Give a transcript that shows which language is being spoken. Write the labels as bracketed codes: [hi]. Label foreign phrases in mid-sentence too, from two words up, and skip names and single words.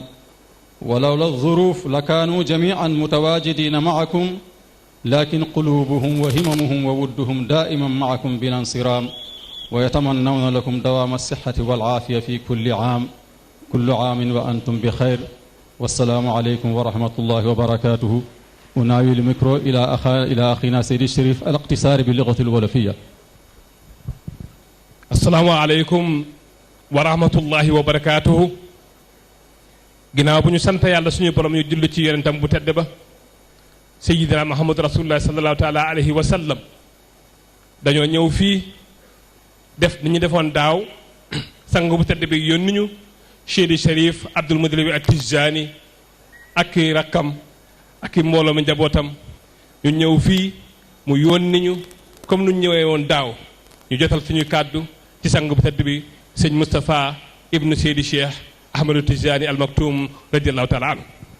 [ar] ولولا الظروف لكانوا جميعا متواجدين معكم، لكن قلوبهم وهممهم وودهم دائما معكم بلا انصرام، ويتمنون لكم دوام الصحة والعافية في كل عام وأنتم بخير. والسلام عليكم ورحمة الله وبركاته. أناوي الميكرو إلى أخينا سيد الشريف الاقتصار باللغة الولفية. السلام عليكم ورحمة الله وبركاته. [wo] ginnaaw bu ñu sant yàlla suñu borom ñu julli ci yonentam bu tedd ba sayyidina Muhammad [ar] رسول الله صلى الله تعالى عليه وسلم, [wo] dañoo ñëw fii def ni ñu defoon daaw. sang bu tedd bi yónni ñu Seydi Sharif Abdul Muttalib at-Tijani ak i rakkam ak i mbooloo mi njabootam, ñu ñëw fii mu yónni ñu comme nu ñëwee woon daaw ñu jotal suñu kàddu ci sang bu tedd bi sëñ Moustapha ibnu Seydi Cheikh Ahmadu Tijani al Maktoum [ar] رضي الله تعالى عنه.